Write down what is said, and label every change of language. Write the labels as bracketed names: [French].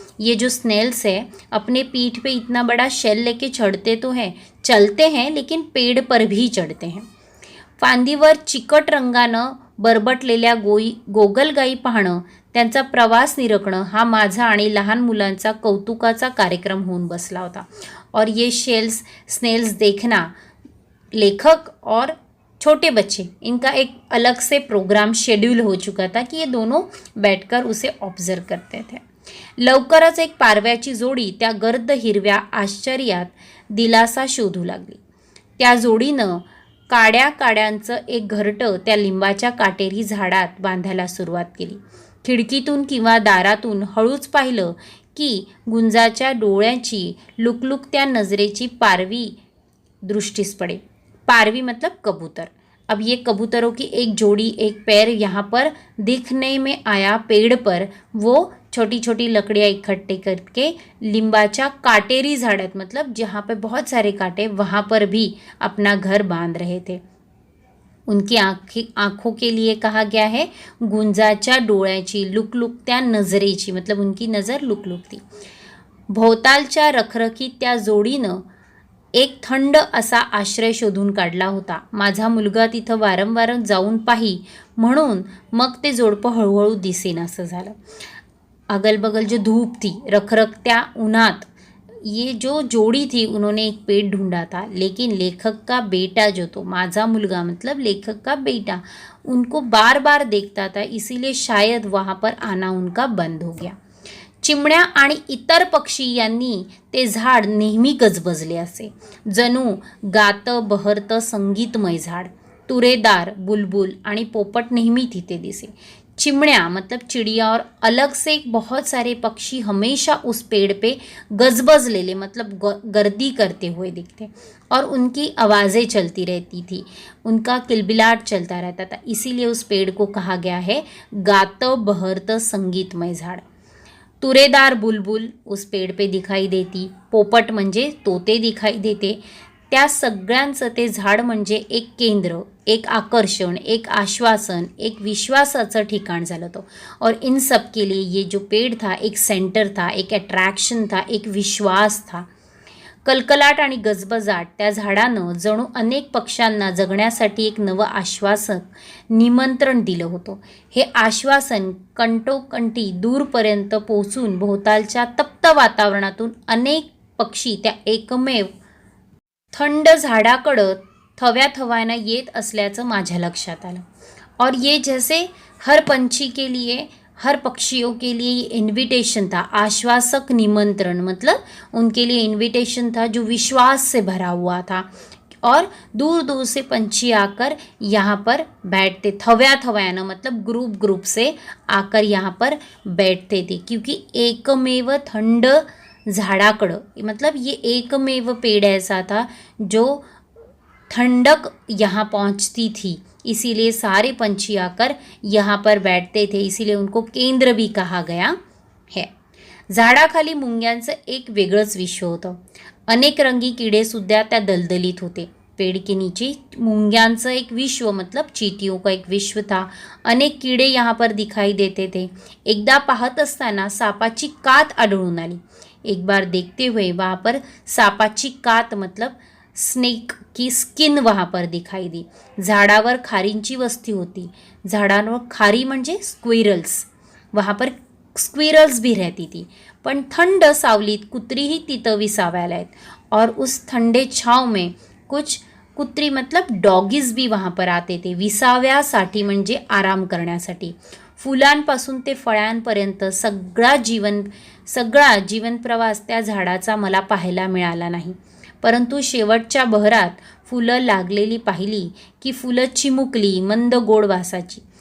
[Hindi] ये जो स्नेल्स है अपने पीठ पे इतना बड़ा शेल लेके चलते हैं लेकिन पेड़ पर भी चढ़ते हैं. [Marathi] फांदीवर चिकट रंगानं बरबटलेल्या गोगलगाई पाहणं, त्यांचा प्रवास निरखणं हा माझा आणि लहान मुलांचा कौतुकाचा कार्यक्रम होऊन बसला होता. [Hindi] और ये स्नेल्स देखना लेखक और छोटे बच्चे, इनका एक अलग से प्रोग्राम शेड्यूल हो चुका था कि ये दोनों बैठकर उसे ऑब्जर्व करते थे. [Marathi] लवकरच एक पारव्याची जोडी त्या गर्द हिरव्या आश्चर्यात दिलासा शोधू लागली. त्या जोडीनं काड्यांचं एक घरटं त्या लिंबाच्या काटेरी झाडात बांधायला सुरुवात केली. खिडकीतून किंवा दारातून हळूच पाहिलं की गुंजाच्या डोळ्यांची लुकलुकत्या नजरेची पारवी दृष्टीस पडे. [Hindi] पारवी मतलब कबूतर. अब ये कबूतरों की एक जोड़ी, एक पैर यहाँ पर दिखने में आया. पेड़ पर वो छोटी छोटी लकड़ियाँ इकट्ठे करके [Marathi] लिंबाच्या काटेरी झाड़त [Hindi] मतलब जहाँ पे बहुत सारे कांटे, वहाँ पर भी अपना घर बांध रहे थे. उनकी आँखों के लिए कहा गया है [Marathi] गुंजाच्या डोळ्याची, लुकलुकत्या नजरेची [Hindi] मतलब उनकी नज़र लुकलुकती. [Marathi] भोवतालच्या रखरखीत त्या जोडीनं एक थंड असा आश्रय शोधून काढला होता. माझा मुलगा तिथं वारंवार जाऊन पाही, म्हणून मग ते जोडपं हळूहळू दिसेनासं झालं. [Hindi] अगल बगल जो धूप थी, [Marathi] रखरखत्या उन्हात, [Hindi] ये जो जोड़ी थी उन्होंने एक पेड़ ढूंढा था, लेकिन लेखक का बेटा जो तो [Marathi] माझा मुलगा [Hindi] मतलब लेखक का बेटा उनको बार बार देखता था, इसीलिए शायद वहाँ पर आना उनका बंद हो गया. [Marathi] चिमण्या आणि इतर पक्षी यांनी ते झाड नेहमी गजबजले असे, जणू गातं बहरतं संगीतमय झाड. तुरेदार बुलबुल आणि पोपट नेहमी तिथे दिसे. [Hindi] चिमण्या मतलब चिड़िया और अलग से बहुत सारे पक्षी हमेशा उस पेड़ पे गजबजलेले मतलब गर्दी करते हुए दिखते, और उनकी आवाज़ें चलती रहती थी, उनका किलबिलाट चलता रहता था. इसीलिए उस पेड़ को कहा गया है [Marathi] गातं बहरतं संगीतमय झाड. [Hindi] तुरेदार बुलबुल उस पेड़ पे दिखाई देती, [Marathi] पोपट म्हणजे [Hindi] तोते दिखाई देते. [Marathi] त्या सगळ्यांचं ते झाड म्हणजे एक केंद्र, एक आकर्षण, एक आश्वासन, एक विश्वासाचं ठिकाण झालं तो. [Hindi] और इन सब के लिए ये जो पेड़ था एक सेंटर था, एक अट्रॅक्शन था, एक विश्वास था. [Marathi] कलकलाट आणि गजबजाट त्या झाडानं जणू अनेक पक्ष्यांना जगण्यासाठी एक नवं आश्वासक निमंत्रण दिलं होतं. हे आश्वासन कंठोकंठी दूरपर्यंत पोहोचून भोवतालच्या तप्त वातावरणातून अनेक पक्षी त्या एकमेव थंड झाडाकडं थव्या थव्यानं येत असल्याचं माझ्या लक्षात आलं. [Hindi] और ये जैसे हर पंछी के लिए, हर पक्षियों के लिए ये इन्विटेशन था, आश्वासक निमंत्रण मतलब उनके लिए इन्विटेशन था जो विश्वास से भरा हुआ था. और दूर दूर से पंछी आकर यहाँ पर बैठते, [Marathi] थव्या थव्यानं [Hindi] मतलब ग्रुप ग्रुप से आकर यहाँ पर बैठते थे, क्योंकि [Marathi] एकमेव थंड झाड़ाकडं, [Hindi] मतलब ये एकमेव पेड़ ऐसा था जो ठंडक यहाँ पहुँचती थी, इसीलिए सारे पंछी आकर यहाँ पर बैठते थे, इसीलिए उनको केंद्र भी कहा गया है. [Marathi] झाडाखाली मुंग्यांचं एक वेगळंच विश्व होतं. अनेक रंगी किडे सुद्धा त्या दलदलीत होते. [Hindi] पेड़ के नीचे [Marathi] मुंग्यांचं एक विश्व [Hindi] मतलब चींटियों का एक विश्व था. अनेक कीड़े यहाँ पर दिखाई देते थे. [Marathi] एकदा पाहत असताना सापाची कात आढळून आली. [Hindi] एक बार देखते हुए वहाँ पर सापाची कात मतलब स्नेक की स्किन वहाँ पर दिखाई दी. [Marathi] झाडावर खारींची वस्ती होती. झाडांवर खारी म्हणजे स्क्विरल्स, [Hindi] वहाँ पर स्क्विरल्स भी रहती थी. [Marathi] पण थंड सावलीत कुत्रीही तिथं विसाव्याला आहेत. [Hindi] और उस ठंडे छाव में कुछ कुत्री मतलब डॉगीज भी वहाँ पर आते थे, [Marathi] विसाव्यासाठी म्हणजे आराम करण्यासाठी. फुलांपासून ते फळांपर्यंत सगळा जीवन प्रवास त्या झाडाचा मला पाहायला मिळाला नाही. परंतु शेवटच्या बहरात फुलं लागलेली पाहिली की फुलं चिमुकली मंद गोड वासाची.